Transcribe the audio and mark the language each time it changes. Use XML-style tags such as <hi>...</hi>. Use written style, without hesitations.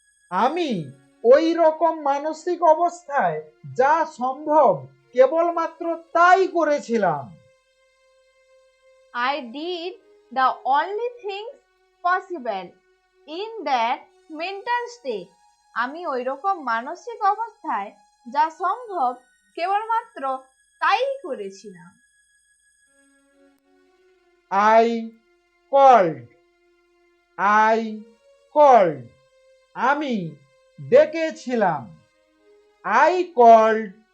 <bn>আমি ওই রকম মানসিক অবস্থায় যা সম্ভব কেবলমাত্র তাই করেছিলাম।</bn> <en>I did the only things possible in that mental state.</en> <bn>আমি ওই রকম মানসিক অবস্থায় যা সম্ভব কেবলমাত্র তাই করেছিলাম।</bn> <en>I called. I called.</en> <bn>আমি ডেকেছিলাম।</bn> <en>I called.</en>